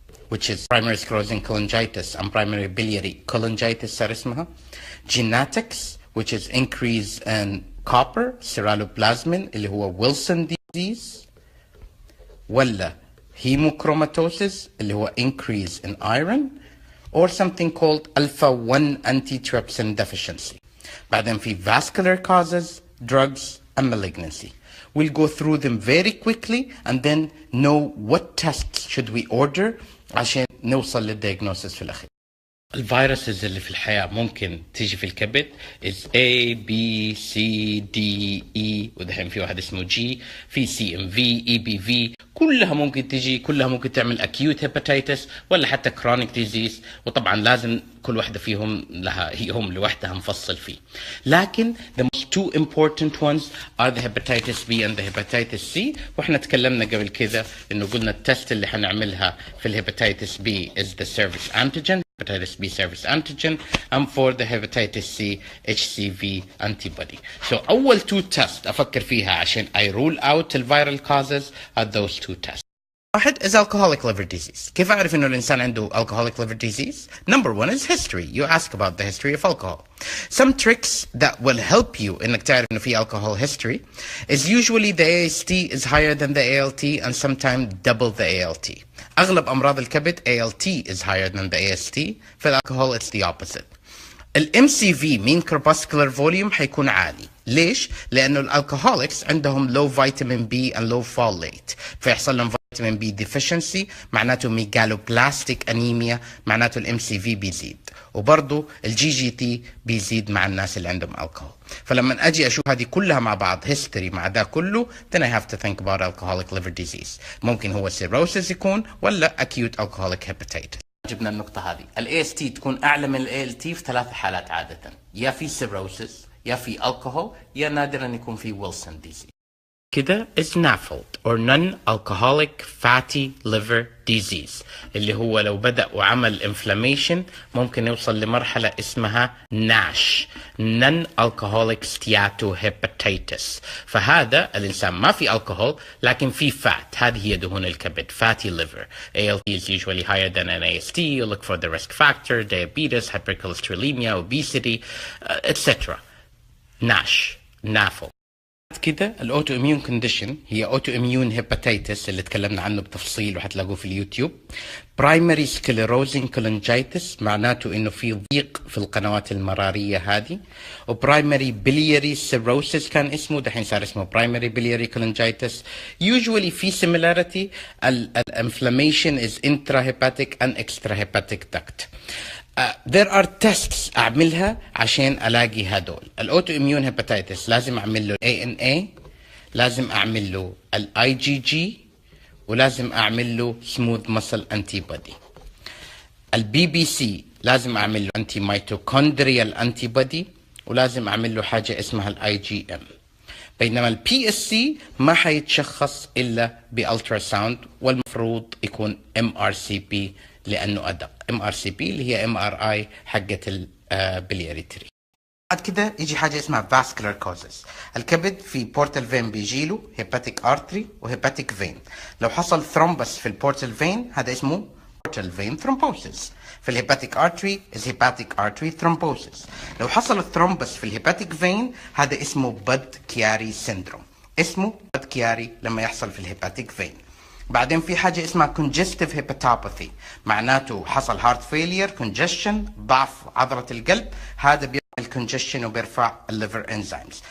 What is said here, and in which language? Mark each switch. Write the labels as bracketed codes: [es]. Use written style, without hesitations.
[en] which is primary sclerosing cholangitis and primary biliary cholangitis [ar] صار اسمها, [en] genetics, which is increase in copper, ceruloplasmin [ar] اللي هو [en] Wilson disease, ولا hemochromatosis اللي هو increase in iron, or something called alpha-1 antitrypsin deficiency. بعدين في vascular causes, drugs, and malignancy. We'll go through them very quickly and then know what tests should we order [ar] عشان نوصل للdiagnosis في الأخير. الفيروسز اللي في الحياة ممكن تيجي في الكبد [en] is A, B, C, D, E [ar] ودحين في واحد اسمه G، في CMV, EBV، كلها ممكن تيجي، كلها ممكن تعمل [en] acute hepatitis ولا حتى chronic disease، [ar] وطبعا لازم كل واحدة فيهم لها يوم لوحدها مفصل فيه. [en] لكن the most two important ones are the hepatitis B and the hepatitis C، [ar] واحنا تكلمنا قبل كذا انه قلنا التست اللي حنعملها في الهيباتيتس [en] B is the surface antigen، hepatitis B surface antigen, and for the hepatitis C HCV antibody. So [ar] أول [en] two tests [ar] أفكر فيها عشان [en] I rule out the viral causes are those two tests. واحد is alcoholic liver disease. [ar] كيف أعرف إنه الإنسان عنده alcoholic liver disease? [en] Number one is history. You ask about the history of alcohol. Some tricks that will help you [ar] إنك تعرف إنه في [en] alcohol history is usually the AST is higher than the ALT and sometimes double the ALT. [ar] أغلب أمراض الكبد [en] ALT is higher than the AST. [ar] في الالكحول [en] it's the opposite. MCV mean corpuscular volume [ar] حيكون عالي. ليش؟ لأنه الالكحوليكس عندهم [en] low vitamin B and low folate [ar] فيحصل لهم [en] vitamin B deficiency [ar] معناته megaloblastic anemia معناته MCV بيزيد، وبرضه GGT بيزيد مع الناس اللي عندهم الكحول. فلما أجي أشوف هذه كلها مع بعض history مع ده كله [en] then I have to think about alcoholic liver disease. [ar] ممكن هو cirrhosis يكون ولا [en] acute alcoholic hepatitis. [ar] جبنا النقطة هذه. ال AST تكون أعلى من ال ALT في 3 حالات عادة، يا في cirrhosis يا في الكحول يا نادرا يكون في ويلسون ديزيز. [en] كده is NAFLD or non-alcoholic fatty liver disease [ar] اللي هو لو بدأ وعمل inflammation ممكن يوصل لمرحلة اسمها NASH [en] non-alcoholic steatohepatitis. [ar] فهذا الإنسان ما في الكحول لكن في fat. هذه هي دهون الكبد fatty liver. [en] ALT is usually higher than an AST. You look for the risk factor, diabetes, hypercholesterolemia, obesity, etc. NASH NAFLD. [ar] كده الاوتو اميون كونديشن هي اوتو اميون هيباتيتس اللي تكلمنا عنه بتفصيل وحتلاقوه في اليوتيوب. برايمري سكليروزنج كولنجايتس معناته انه في ضيق في القنوات المراريه هذه. وبرايمري بلياري سيروسيس كان اسمه، دحين صار اسمه برايمري بلياري كولنجايتس. يوجوالي في سيميلاريتي. الانفلاميشن از [en] intrahepatic and extrahepatic duct. There are tests [ar] أعملها عشان ألاقي هدول. الأوتو إميون هيباتيتس لازم أعمل له ANA، لازم أعمل له IgG، ولازم أعمل له smooth muscle antibody. BBC لازم أعمل له anti mitochondrial antibody، ولازم أعمل له حاجة اسمها IgM. بينما PSC ما حيتشخص إلا بألتراساوند، والمفروض يكون MRCP لأنه أدق. MRCP اللي هي MRI حقة البلياري تري. بعد كده يجي حاجة اسمها vascular causes. الكبد في بورتال فين بيجيله hepatic artery وهيباتيك فين. لو حصل ثرومبس في البورتال فين هذا اسمه portal vein thrombosis. في الهيباتيك [en] artery is hepatic artery thrombosis. [ar] لو حصل الثرومبس في الهيباتيك فين هذا اسمه باد كياري سيندروم. اسمه باد كياري لما يحصل في الهيباتيك فين. بعدين في حاجة اسمها congestive hepatopathy، معناته حصل heart failure congestion ضعف عضلة القلب، هذا بيعمل congestion وبيرفع الليفر enzymes.